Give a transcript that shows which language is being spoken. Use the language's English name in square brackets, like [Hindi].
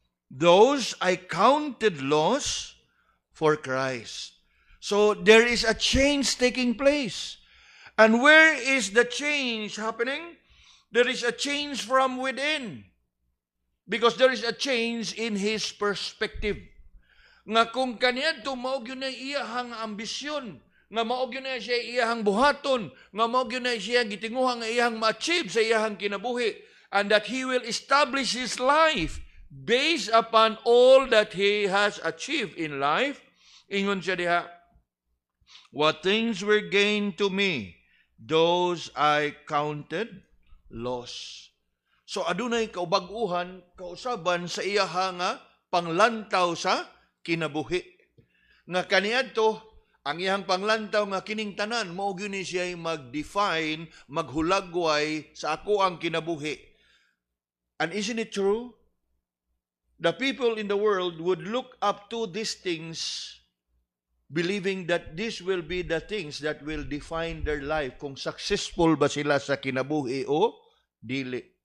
[English] Those I counted loss for Christ. So there is a change taking place. And where is the change happening? There is a change from within. Because there is a change in his perspective. [Cebuano] Nga kung kaniya tumaog yun na iyahang ambisyon, nga maog yun na siya iyahang buhaton, nga maog yun na siya gitinguhang iyahang ma-achieve sa iyahang kinabuhi, [English] and that he will establish his life based upon all that he has achieved in life, [Cebuano] ingon siya diha, [English] what things were gained to me, those I counted loss. [Cebuano] So adunay kaubag-uhan, kausaban sa iyaha nga panglantaw sa kinabuhi. Nga kaniadto, ang iyang panglantaw nga kining tanan, mao gyud ni siya mag-define, maghulagway sa ako ang kinabuhi. [English] And isn't it true? The people in the world would look up to these things believing that this will be the things that will define their life, [Cebuano] kung successful ba sila sa kinabuhi o dili.